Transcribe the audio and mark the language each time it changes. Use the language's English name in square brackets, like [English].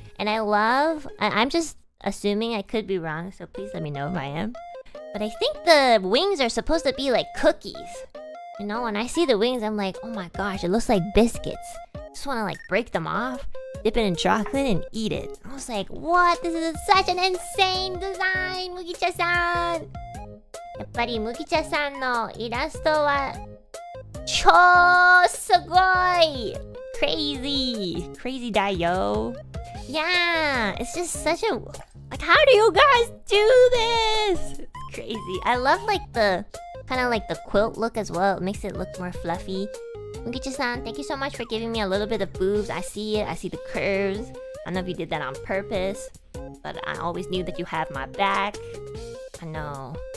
[English] And I'm just assuming, I could be wrong, so please let me know if I am, but I think the wings are supposed to be like cookies. You know, when I see the wings, I'm like, oh my gosh, it looks like biscuits. Just want to like break them off, dip it in chocolate, and eat it. I was like, what? This is such an insane design, Mugicha-san! [Japanese] やっぱり Mugicha-san のイラストは超すごい! [English] Crazy [Japanese] da yo. [English] Yeah, it's just such a... Like, how do you guys do this? It's crazy. I love like the... kind of like the quilt look as well. It makes it look more fluffy. Mugicha-san, thank you so much for giving me a little bit of boobs. I see it. I see the curves. I don't know if you did that on purpose, but I always knew that you have my back. I know.